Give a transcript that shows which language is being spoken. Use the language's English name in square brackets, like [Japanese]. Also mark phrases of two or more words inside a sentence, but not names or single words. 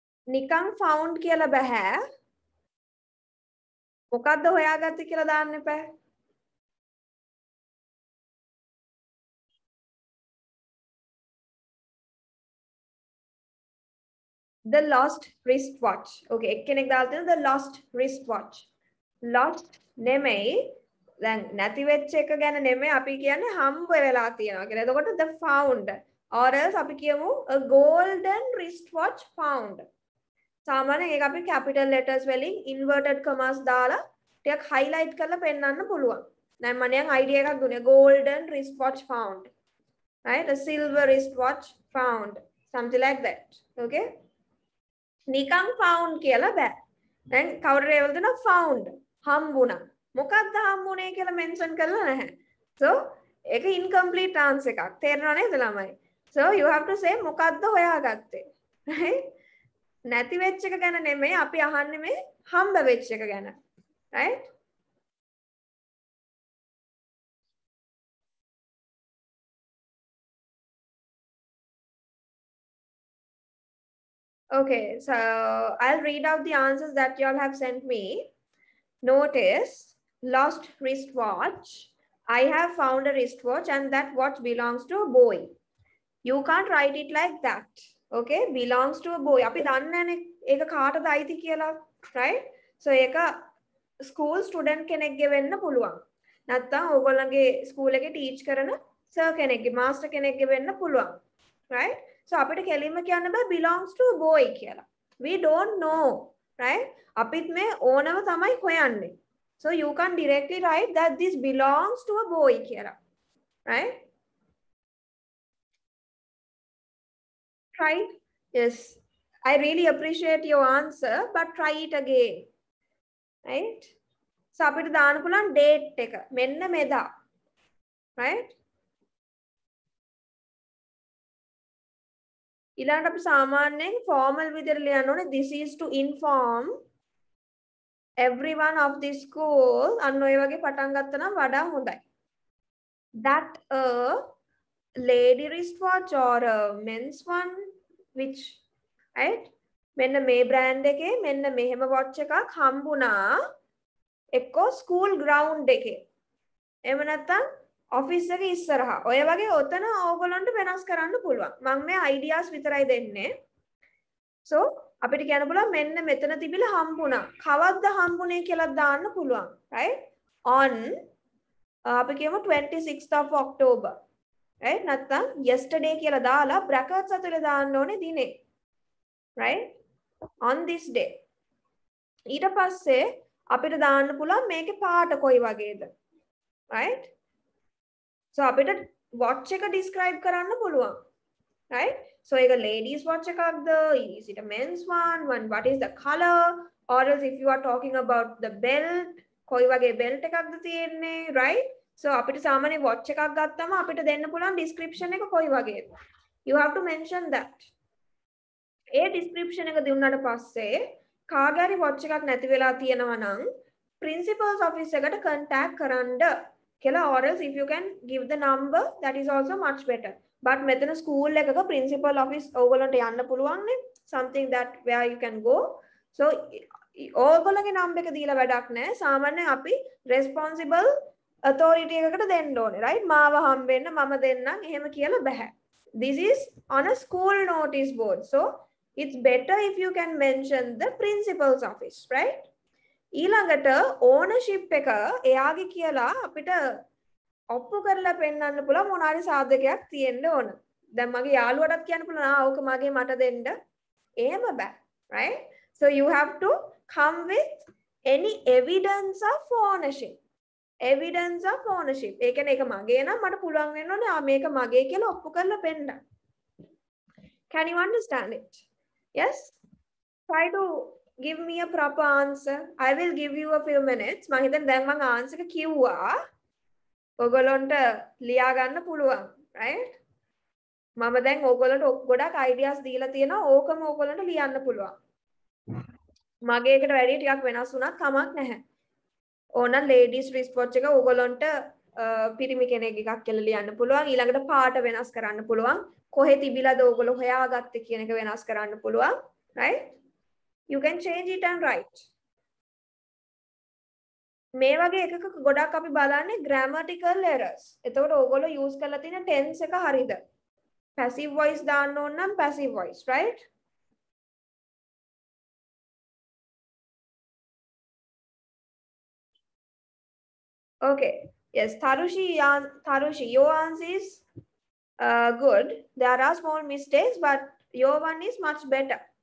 [Sinhala] නිකන් found කියලා බෑ. මොකද්ද හොයාගත්තේ කියලා දාන්න එපා. [English] The lost wristwatch. [Sinhala] Okay, එක්කෙනෙක් දාලා තියෙනවා [English] the lost wristwatch. [Sinhala] Lost නෙමෙයි. දැන් නැති වෙච්ච එක ගැන නෙමෙයි අපි කියන්නේ හම්බ වෙලා තියෙනවා කියලා. [English] එතකොට the found or else [Sinhala] අපි කියමු [English] a golden wristwatch found. [Sinhala] සාමාන්‍යයෙන් ඒක අපි [English] capital letters [Sinhala] වලින් [English] inverted commas [Sinhala] දාලා ටිකක් highlight කරලා පෙන්නන්න පුළුවන්. දැන් මම නිකන් idea එකක් දුන්නේ [English] golden wristwatch found. Right? A silver wristwatch found. Something like that. Okay? [Sinhala] නිකන් found කියලා බෑ. දැන් කවුරු ඒවල දෙනවා found හම්බුණා. මොකක්ද හම්බුනේ කියලා මෙන්ෂන් කරලා නැහැ. So ඒක [English] incomplete answer [Sinhala] එකක්. තේරෙනව නේද ළමයි? [English] So you have to say [Sinhala] මොකක්ද හොයාගත්තේ. [English] Right? [Sinhala] නැති වෙච්ච එක ගැන නෙමෙයි අපි අහන්නේ මේ හම්බ වෙච්ච එක ගැන. [English] Right? Okay, so I'll read out the answers that you all have sent me. Notice, lost wristwatch. I have found a wristwatch and that watch belongs to a boy. You can't write it like that. Okay, belongs to a boy. [Sinhala] අපි දන්නනේ ඒක කාටද අයිති කියලා, right? So ඒක [English] school student [Sinhala] කෙනෙක්ගේ වෙන්න පුළුවන්. නැත්නම් ඕගොල්ලන්ගේ school එකේ teach කරන sir කෙනෙක්ගේ master කෙනෙක්ගේ වෙන්න පුළුවන්. Right? [English] So [Sinhala] අපිට කෙලින්ම කියන්න බෑ [English] belongs to a boy කියලා. We don't know, right? [Sinhala] අපිත් මේ ඕනම තමයි හොයන්නේ. [English] So you can directly write that this belongs to a boy කියලා. Right? Try. Yes. I really appreciate your answer, but try it again. Right? So [Sinhala] අපිට දාන්න පුළුවන් date එක. මෙන්න මෙදා. Right? ඊළඟට අපි සාමාන්‍යයෙන් formal විදිහට ලියන්න ඕනේ [English] this is to inform everyone of the school [Sinhala] අන්න ඔය වගේ පටන් ගත්තා නම් වඩා හොඳයි. [English] That a lady wristwatch or a men's one which right [Sinhala] මෙන්න මේ brand එකේ මෙන්න මෙහෙම watch එකක් හම්බුණා එක්කෝ school ground එකේ. එහෙම නැත්නම් office එක ඉස්සරහා. ඔය වගේ ඔතන ඕගොල්ලන්ට වෙනස් කරන්න පුළුවන්. මම මේ ideas විතරයි දෙන්නේ. So අපිට කියන්න පුළුවන් මෙන්න මෙතන තිබිලා හම්බුණා. කවද්ද හම්බුනේ කියලා දාන්න පුළුවන්. Right? On අපි කියමු [English] 26th of October. Right? [Sinhala] නැත්නම් yesterday කියලා දාලා brackets අතර දාන්න ඕනේ දිනේ. [English] Right? On this day. [Sinhala] ඊට පස්සේ අපිට දාන්න පුළුවන් මේකේ පාට කොයි වගේද. [English] Right? So [Sinhala] අපිට watch එක describe කරන්න පුළුවන්. [English] Right? So ඒක ladies watch එකක්ද? Is it a men's one? What is the color? Or else if you are talking about the belt, [Sinhala] කොයි වගේ belt එකක්ද තියෙන්නේ, right? So අපිට සාමාන්‍ය watch එකක් ගත්තම අපිට දෙන්න පුළුවන් description එක කොයි වගේද? [English] You have to mention that. [Sinhala] ඒ description එක දුන්නාට පස්සේ කාගේ හරි watch එකක් නැති වෙලා තියෙනවා නම් [English] principal's office [Sinhala] එකට contact කරන්න කියලා, [English] or else if you can give the number that is also much better. [Sinhala] But මෙතන school එකක [English] principal office [Sinhala] ඕගොල්ලන්ට යන්න පුළුවන් නේ, [English] something that where you can go. [Sinhala] So ඕගොල්ලන්ගේ number එක දීලා වැඩක් නැහැ. සාමාන්‍යයෙන් අපි [English] responsible authority [Sinhala] එකකට දෙන්න ඕනේ, right? මාව හම්බෙන්න මම දෙන්නම් එහෙම කියලා බෑ. [English] This is on a school notice board. So it's better if you can mention the principal's office, right? [Sinhala] ඊළඟට ownership එක එයාගේ කියලා අපිට ඔප්පු කරලා පෙන්නන්න පුළුවන් මොන හරි සාධකයක් තියෙන්න ඕන. දැන් මගේ යාළුවටත් කියන්න පුළුවන් ඕක මගේ මට දෙන්න. එහෙම බෑ, [English] right? So you have to come with any evidence of ownership. Evidence of ownership. [Sinhala] ඒ කියන්නේ ඒක මගේ නම් මට පුළුවන් වෙන්න ඕනේ මේක මගේ කියලා ඔප්පු කරලා පෙන්නන්න. [English] Can you understand it? Yes? Try to give me a proper answer. I will give you a few minutes. [Sinhala] මම හිතන්නේ දැන් මම answer එක කිව්වා. ඔයගොල්ලන්ට ලියා ගන්න පුළුවන්, right? මම දැන් ඔයගොල්ලන්ට ගොඩක් ideas දීලා තියෙනවා. ඕකම ඔයගොල්ලන්ට ලියන්න පුළුවන්. මගේ එකට වැඩි ටිකක් වෙනස් වුණත් කමක් නැහැ. ඕන [English] ladies wristwatch [Sinhala] එක ඔයගොල්ලන්ට පිරිමි කෙනෙක් එකක් කියලා ලියන්න පුළුවන්. ඊළඟට පාට වෙනස් කරන්න පුළුවන්. කොහෙ තිබිලාද ඔයගොල්ලෝ හොයාගත්තේ කියන එක වෙනස් කරන්න පුළුවන්, [English] right? You can change it and write. [Sinhala] මේ වගේ එකක ගොඩක් අපි බලන්නේ [English] grammatical errors. [Sinhala] එතකොට ඕගොල්ලෝ use කරලා තියෙන tense එක හරිද? [English] Passive voice [Sinhala] දාන්න ඕන නම් [English] passive voice, right? Okay. Yes, Tharushi, your answer is good. There are small mistakes, but your one is much better.